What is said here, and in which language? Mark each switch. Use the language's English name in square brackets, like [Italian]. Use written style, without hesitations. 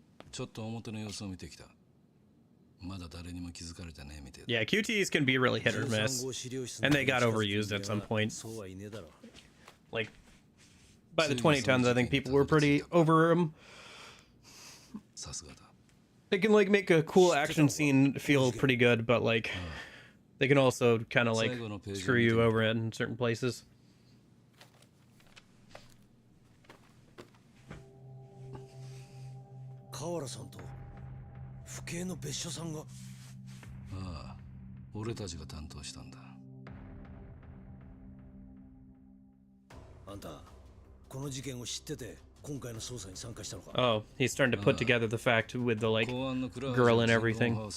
[Japanese] ちょっと表の様子を見てきた。まだ誰にも気づかれてねえみたいだ。 [English] Yeah, QTs can be really hit or miss, and they got overused at some point. Like, by the 2010s, I think people were pretty over them. [Japanese] さすがだ。 [English] They can like make a cool action scene feel pretty good, but like they can also kind of like screw you over in certain places. [Japanese] 河原さんと府警の別所さんが。ああ、俺たちが担当したんだ。あんたこの事件を知ってて今回の捜査に参加したのか。 [English] Oh, he's starting to put together the fact with the like girl and everything.